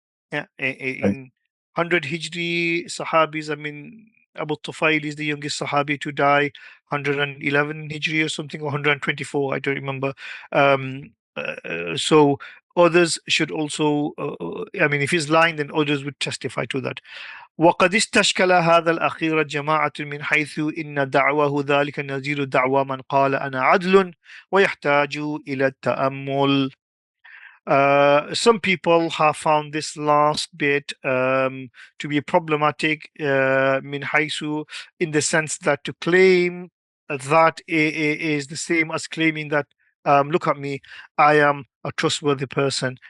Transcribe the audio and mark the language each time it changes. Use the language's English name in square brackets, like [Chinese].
[English] Yeah, in 100 Hijri Sahabis, I mean, Abu Tufail is the youngest Sahabi to die, 111 Hijri or something, or 124, I don't remember. So others should also, I mean, if he's lying, then others would testify to that. [Arabic] وقد استشكل هذا الأخير جماعة من حيث إن دعواه ذلك نظير دعوى من قال أنا عدل ويحتاج إلى التأمل. [English] Some people have found this last bit to be problematic min haisu, in the sense that to claim that is the same as claiming that look at me, I am a trustworthy person.